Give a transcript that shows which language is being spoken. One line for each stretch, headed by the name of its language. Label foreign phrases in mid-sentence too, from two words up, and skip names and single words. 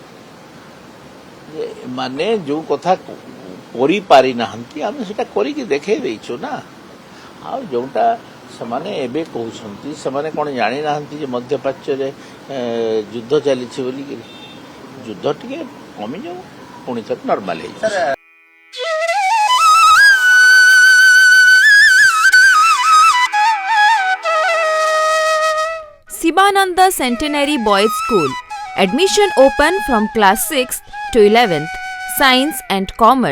Odia: ମାନେ ଯେଉଁ କଥା କରିପାରି ନାହାନ୍ତି ଆମେ ସେଟା କରିକି ଦେଖେଇ ଦେଇଛୁ ନା। ଆଉ ଯେଉଁଟା ସେମାନେ ଏବେ କହୁଛନ୍ତି, ସେମାନେ କ'ଣ ଜାଣିନାହାନ୍ତି ଯେ ମଧ୍ୟପ୍ରାଚ୍ୟରେ ଯୁଦ୍ଧ ଚାଲିଛି ବୋଲିକିରି? ଯୁଦ୍ଧ ଟିକେ କମିଯାଉ, ପୁଣି ଥରେ ନର୍ମାଲ ହେଇଯିବ।
English: Sivananda Centenary Boys School. Admission open from class 6th to 11th. Science and Commerce.